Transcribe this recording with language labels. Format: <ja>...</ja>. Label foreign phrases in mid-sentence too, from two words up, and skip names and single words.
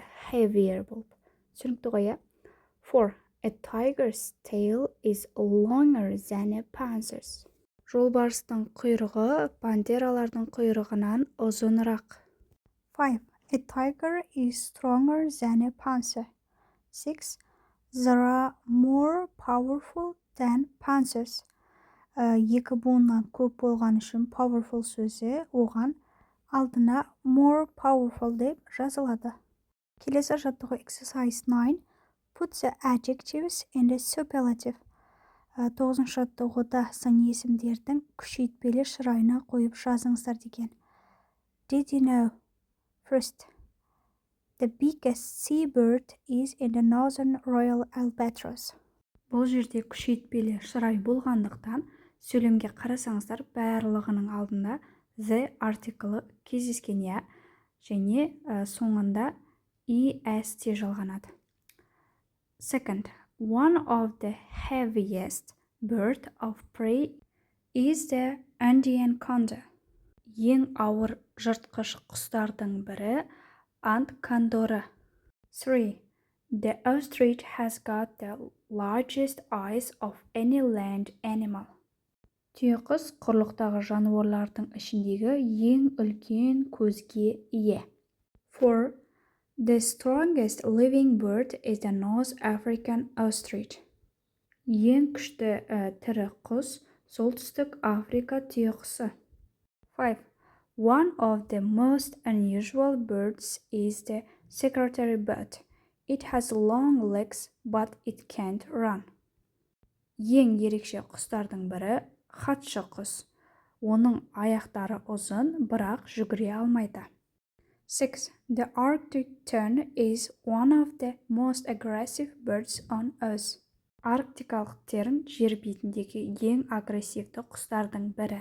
<kk>Heavier болып. Түсінікті ғой, 4.</kk> <en>A tiger's tail is longer than a panther's.</en> <kk>Жолбарыстың құйрығы пантералардың құйрығынан ұзынырақ. 5.</kk> <en>A tiger is stronger than a panther. 6. They are more powerful than panthers.</en> <kk>Екі буыннан көп болған үшін powerful сөзі оған алдына</kk> <en>more powerful</en> <kk>деп жазылады. Келесі жаттығу exercise 9.</kk> <en>Put the adjectives in the superlative.</en> <kk>9-шы жаттығуда сын есімдердің күшейтпелі шырайына қойып жазыңыздар деген.</kk> <en>Did you know? First, the biggest seabird is in the northern Royal Albatross.</en> <kk>Бұл жерде күшейтпелі шырай болғандықтан, сөйлемге қарасаңыздар барлығының алдында the артиклі кездескен, және соңында est жалғанады.</kk> <en>Second, one of the heaviest bird of prey is the Andean condor.</en> <kk>Ең ауыр жыртқыш құстардың бірі ant кондоры. 3.</kk> <en>The ostrich has got the largest eyes of any land animal.</en> <kk>Түйеқұс құрлықтағы жануарлардың ішіндегі ең үлкен көзге ие. 4.</kk> <en>The strongest living bird is the North African ostrich.</en> <kk>Ең күшті тірі құс солтүстік Африка түйеқұсы. 5.</kk> <en>One of the most unusual birds is the secretary bird. It has long legs, but it can't run.</en> <kk>Ең ерекше құстардың бірі хатшы құс. Оның аяқтары ұзын, бірақ жүгіре алмайды. 6.</kk> <en>The Arctic tern is one of the most aggressive birds on Earth.</en> <kk>Арктикалық терн жер бетіндегі ең агрессивті құстардың бірі.</kk>